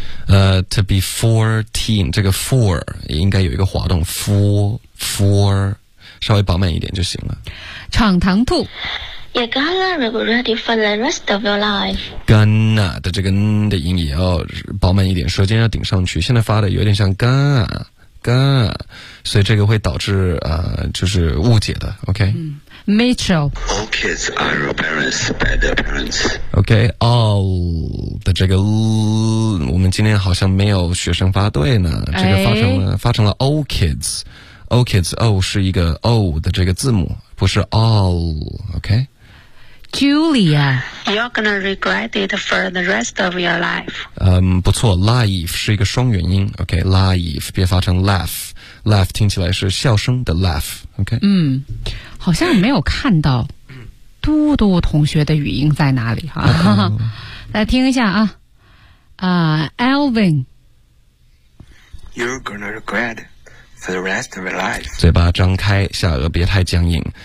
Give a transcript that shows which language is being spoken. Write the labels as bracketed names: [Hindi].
[English] To be 14 [Chinese] 这个 4 应该有一个滑动 4 稍微饱满一点就行了。闯堂兔 [English] You're gonna regret it for the rest of your life [Chinese] Gonna 的这个 n 的音也要饱满一点，舌尖要顶上去，现在发的有点像 gonna 所以这个会导致就是误解的。OK、 [English] Mitchell All kids are embarrassed by their parents [Chinese] OK All 的这个我们今天好像没有学生发对呢，这个发成了 [English] All kids All kids [Chinese] O 是一个 O 的这个字母，不是 All OK Julia [English] You're gonna regret it for the rest of your life [Chinese] 不错 Life 是一个双元音 OK Life 别发成 Laugh 听起来是笑声的 Laugh OK 好像没有看到嘟嘟同学的语音在哪里哈、来听一下啊Alvin [English] You're gonna regret for the rest of your life [Chinese] 嘴巴张开，下颚别太僵硬。